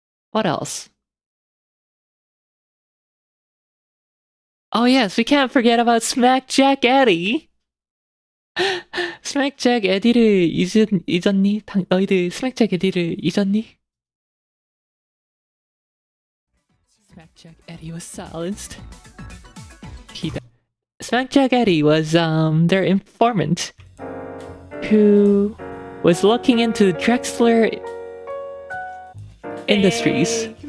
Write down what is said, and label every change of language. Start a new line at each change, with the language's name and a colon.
English: What else? Oh yes, we can't forget about Smackjack Eddie.
Korean: 스맥잭 에디를 잊었니? 너희들 스맥잭 에디를 잊었니?
English: Smackjack Eddie was silenced. Smackjack Eddie was their informant who was looking into Drexler Industries.